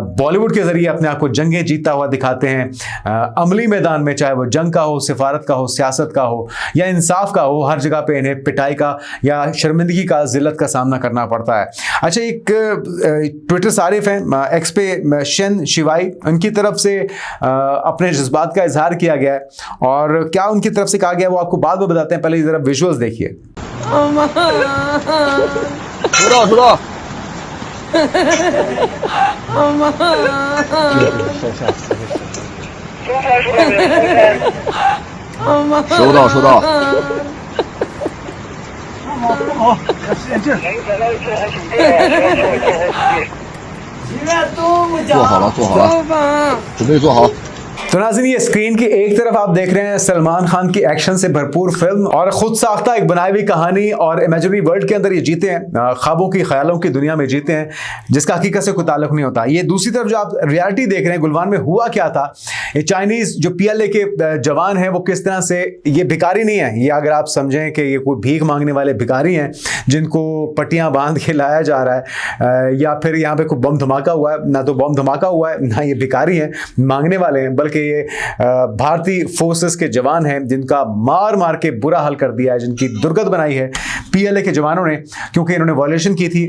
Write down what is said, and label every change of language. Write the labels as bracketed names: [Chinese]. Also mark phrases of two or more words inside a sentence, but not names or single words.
[Urdu] بالی ووڈ کے ذریعے اپنے آپ کو جنگیں جیتتا ہوا دکھاتے ہیں عملی میدان میں، چاہے وہ جنگ کا ہو، سفارت کا ہو، سیاست کا ہو یا انصاف کا ہو، ہر جگہ پہ انہیں پٹائی کا یا شرمندگی کا، ذلت کا سامنا کرنا پڑتا ہے. اچھا، ایک ٹویٹر صارف ہیں ایکس پہ شن شیوائی، ان کی طرف سے اپنے جذبات کا اظہار کیا گیا ہے اور کیا ان کی طرف سے کہا گیا وہ آپ کو بعد میں بتاتے ہیں. پہلے ذرا ویژولز دیکھیے. [Chinese] 收到。好，使点劲儿。做好了，准备做好。 [Urdu] تو ناظرین یہ سکرین کی ایک طرف آپ دیکھ رہے ہیں سلمان خان کی ایکشن سے بھرپور فلم اور خود ساختہ ایک بنائی ہوئی کہانی اور [English] imaginary world [Urdu] کے اندر یہ جیتے ہیں، خوابوں کی، خیالوں کی دنیا میں جیتے ہیں جس کا حقیقت سے کوئی تعلق نہیں ہوتا. یہ دوسری طرف جو آپ ریئلٹی دیکھ رہے ہیں، گلوان میں ہوا کیا تھا، یہ چائنیز جو PLA کے جوان ہیں وہ کس طرح سے، یہ بھکاری نہیں ہے، یہ اگر آپ سمجھیں کہ یہ کوئی بھیک مانگنے والے بھکاری ہیں جن کو پٹیاں باندھ کے لایا جا رہا ہے یا پھر یہاں پہ کوئی بم دھماکا ہوا ہے، نہ تو بم دھماکا ہوا ہے نہ یہ بھکاری ہیں مانگنے والے ہیں، بلکہ یہ بھارتیہ فورسز کے جوان ہیں جن کا مار مار کے برا حال کر دیا ہے، جن کی درگت بنائی ہے PLA کے جوانوں نے، کیونکہ انہوں نے وائلیشن کی تھی.